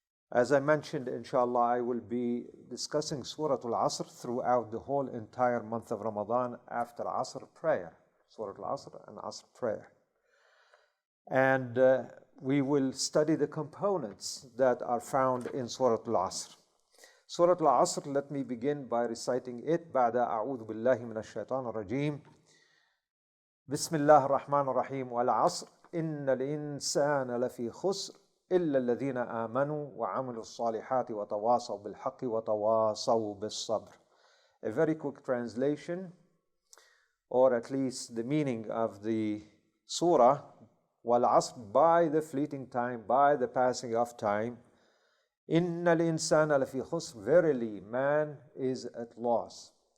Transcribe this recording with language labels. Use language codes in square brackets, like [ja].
[en] As I mentioned, inshallah, I will be discussing Surah Al-Asr throughout the whole entire month of Ramadan after Asr prayer. Surah Al-Asr and Asr prayer. And we will study the components that are found in Surah Al-Asr. Surah Al-Asr, let me begin by reciting it. [ar] بعد أعوذ بالله من الشيطان الرجيم. بسم الله الرحمن الرحيم. والعصر إن الإنسان لفي خسر إلا الذين آمنوا وعملوا الصالحات وتواصوا بالحق وتواصوا بالصبر. [en] A very quick translation, or at least the meaning of the surah. والعصر, by the fleeting time, by the passing of time. [ar] إِنَّ الْإِنسَانَ لَفِي خُسْرٍ, [en] verily man is at loss.